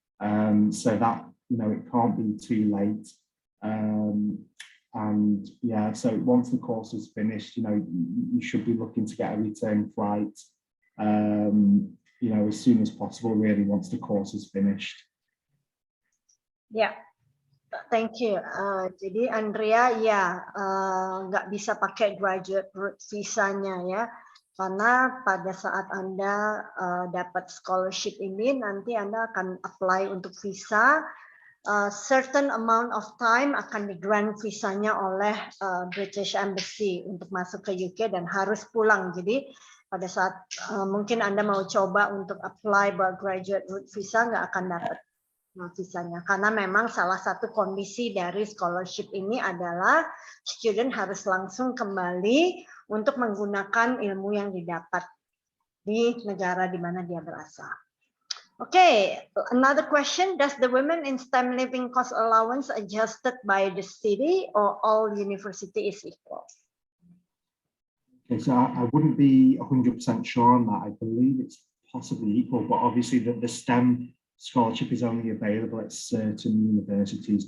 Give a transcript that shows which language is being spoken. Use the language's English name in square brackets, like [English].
[English] So that, you know, it can't be too late. And yeah, so once the course is finished, you know, you should be looking to get a return flight, you know, as soon as possible, really, once the course is finished. Yeah. Thank you. [Indonesian] Jadi Andrea ya nggak bisa pakai graduate route visanya ya, karena pada saat Anda dapat scholarship ini nanti Anda akan apply untuk visa. Certain amount of time akan di grant visanya oleh British Embassy untuk masuk ke UK dan harus pulang. Jadi pada saat mungkin Anda mau coba untuk apply buat graduate route visa nggak akan dapat visanya, karena memang salah satu kondisi dari scholarship ini adalah student harus langsung kembali untuk menggunakan ilmu yang didapat di negara di mana dia berasal. [English] Okay, another question, does the women in STEM living cost allowance adjusted by the city or all university is equal? Okay, so I wouldn't be 100% sure on that. I believe it's possibly equal, but obviously the STEM scholarship is only available at certain universities.